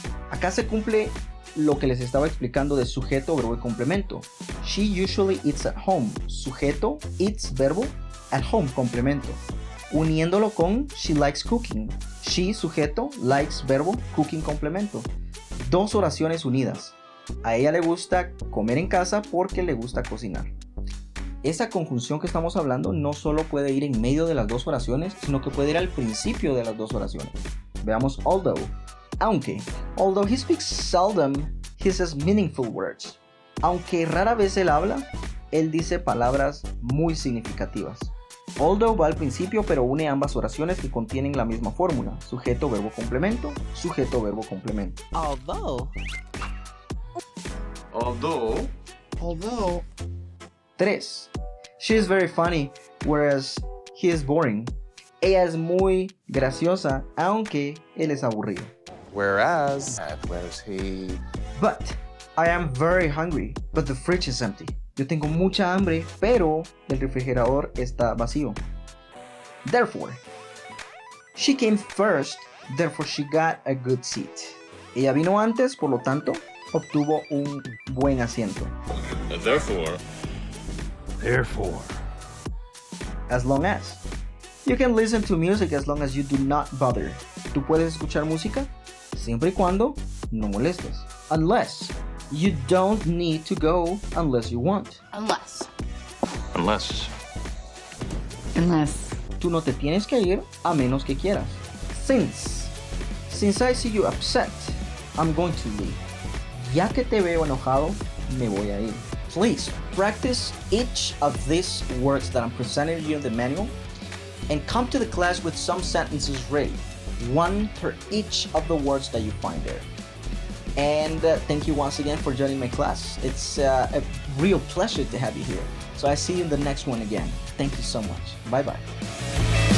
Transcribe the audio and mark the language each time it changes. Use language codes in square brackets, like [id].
[es] Acá se cumple lo que les estaba explicando de sujeto, verbo y complemento. [en] She usually eats at home. Sujeto, eats, verbo, at home, complemento. [es] Uniéndolo con [en] she likes cooking. [es] She, sujeto, likes, verbo, cooking, complemento. Dos oraciones unidas. A ella le gusta comer en casa porque le gusta cocinar. Esa conjunción que estamos hablando no solo puede ir en medio de las dos oraciones, sino que puede ir al principio de las dos oraciones. Veamos although. Aunque. [en] Although he speaks seldom, he says meaningful words. [es] Aunque rara vez él habla, él dice palabras muy significativas. Although va al principio, pero une ambas oraciones que contienen la misma fórmula. Sujeto, verbo, complemento. Sujeto, verbo, complemento. [en] Although. 3. She is very funny, whereas he is boring. [es] Ella es muy graciosa, aunque él es aburrido. [en] Whereas he... But I am very hungry, but the fridge is empty. [es] Yo tengo mucha hambre, pero el refrigerador está vacío. [en] Therefore, she came first, therefore she got a good seat. [es] Ella vino antes, por lo tanto, obtuvo un buen asiento. [en] Therefore, Therefore. As long as. You can listen to music as long as you do not bother. [es] Tú puedes escuchar música siempre y cuando no molestes. [en] Unless. You don't need to go unless you want. Unless. Unless. Unless. [es] Tú no te tienes que ir a menos que quieras. [en] Since. Since I see you upset, I'm going to leave. [es] Ya que te veo enojado, me voy a ir. [en] Please practice each of these words that I'm presenting you in the manual and come to the class with some sentences ready. One per each of the words that you find there. And thank you once again for joining my class. It's a real pleasure to have you here. So I see you in the next one again. Thank you so much. Bye bye.